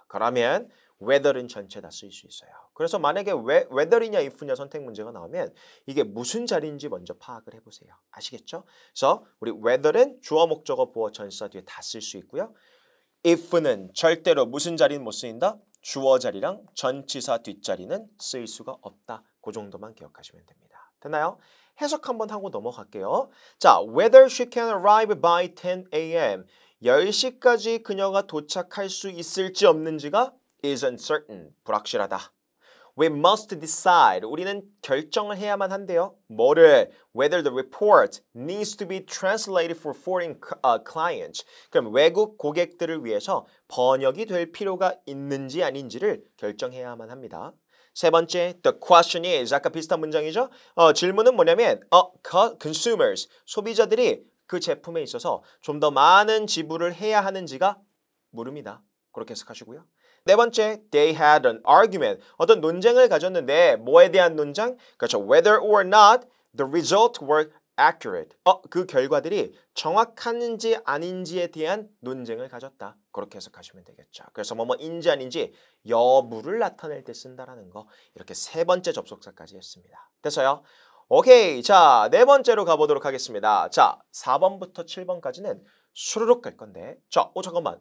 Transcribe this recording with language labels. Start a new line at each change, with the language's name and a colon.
Korean: 그러면 whether는 전체 다 쓰일 수 있어요. 그래서 만약에 whether이냐 if냐 선택 문제가 나오면 이게 무슨 자리인지 먼저 파악을 해보세요. 아시겠죠? 그래서 우리 whether는 주어 목적어 보어 전치사 뒤에 다 쓸 수 있고요. if는 절대로 무슨 자리는 못 쓰인다? 주어 자리랑 전치사 뒷자리는 쓰일 수가 없다. 그 정도만 기억하시면 됩니다. 됐나요? 해석 한번 하고 넘어갈게요.
English: 자, whether she can arrive by 10 a.m.
Korean: 10시까지 그녀가 도착할 수 있을지 없는지가
English: is uncertain,
Korean: 불확실하다.
English: We must decide.
Korean: 우리는 결정을 해야만 한대요. 뭐를?
English: Whether the report needs to be translated for foreign clients.
Korean: 그럼 외국 고객들을 위해서 번역이 될 필요가 있는지 아닌지를 결정해야만 합니다. 세 번째,
English: the question is.
Korean: 아까 비슷한 문장이죠? 질문은 뭐냐면 consumers, 소비자들이 그 제품에 있어서 좀 더 많은 지불을 해야 하는지가 물음이다. 그렇게 해석하시고요. 네 번째,
English: they had an argument.
Korean: 어떤 논쟁을 가졌는데 뭐에 대한 논쟁? 그렇죠.
English: Whether or not the results were accurate.
Korean: 그 결과들이 정확한지 아닌지에 대한 논쟁을 가졌다. 그렇게 해석하시면 되겠죠. 그래서 뭐뭐인지 아닌지 여부를 나타낼 때 쓴다라는 거. 이렇게 세 번째 접속사까지 했습니다. 됐어요? 오케이. 자, 네 번째로 가보도록 하겠습니다. 자, 4번부터 7번까지는 수르륵 갈 건데 자, 잠깐만.